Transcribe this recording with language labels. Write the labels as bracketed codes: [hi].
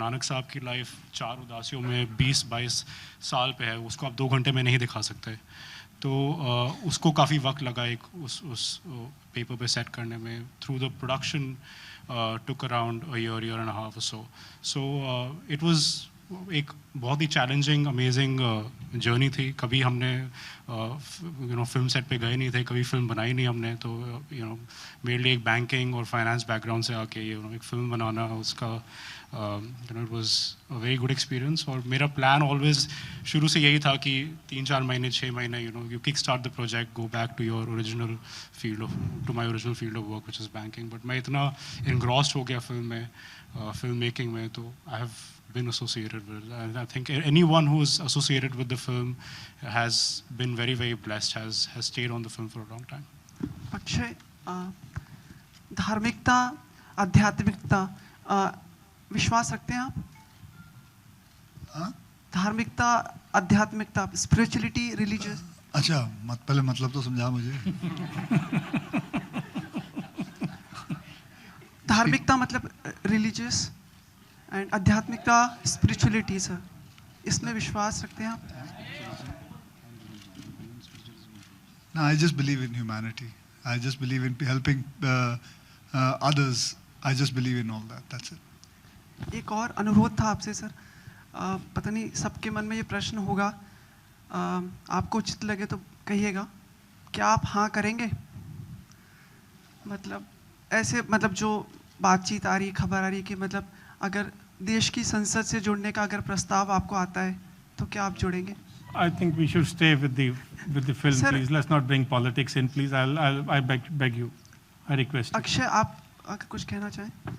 [hi] नानक साहब की लाइफ 4 उदासियों में 20-22 साल पे है, उसको आप 2 घंटे में नहीं दिखा सकते. तो उसको काफ़ी वक्त लगा उस पेपर पे सेट करने में. [en] Through the production took around a year and a half or so. So it was [hi] एक बहुत ही चैलेंजिंग अमेजिंग जर्नी थी. कभी हमने फिल्म सेट पे गए नहीं थे, कभी फिल्म बनाई नहीं हमने. तो मेरे लिए एक बैंकिंग और फाइनेंस बैकग्राउंड से आके एक फिल्म बनाना, उसका [en] It was a very good experience. [hi] और मेरा प्लान ऑलवेज शुरू से यही था कि 3-4 महीने 6 महीने [en] You kick start the project, go back to your original field of my original field of work which is banking. [hi] But मैं इतना इनग्रॉस्ड हो गया फिल्म में, फिल्म मेकिंग में, तो [en] I have been associated with it. And I think anyone who is associated with the film has been very, very blessed, has stayed on the film for a long time. [hi] Akshay, धार्मिकता, आध्यात्मिकता, विश्वास रखते हैं आप? धार्मिकता, आध्यात्मिकता, स्पिरिचुअलिटी, रिलीजियस. अच्छा, पहले मतलब तो समझा मुझे. धार्मिकता मतलब रिलीजियस एंड आध्यात्मिकता, स्पिरिचुअलिटी. सर, इसमें विश्वास रखते हैं आप? [en] No, I just believe in humanity. I just believe in helping others I just believe in all that. That's it. [hi] एक और अनुरोध था आपसे सर, पता नहीं सबके मन में ये प्रश्न होगा, आपको उचित लगे तो कहिएगा, क्या आप हाँ करेंगे? मतलब ऐसे, मतलब जो बातचीत आ रही, खबर आ रही कि मतलब अगर देश की संसद से जुड़ने का अगर प्रस्ताव आपको आता है तो क्या आप जुड़ेंगे? [en] I think we should stay with the film, sir, please. Let's not bring politics in, please. I beg you. I request you. [hi] Akshay, आप अगर कुछ कहना चाहें?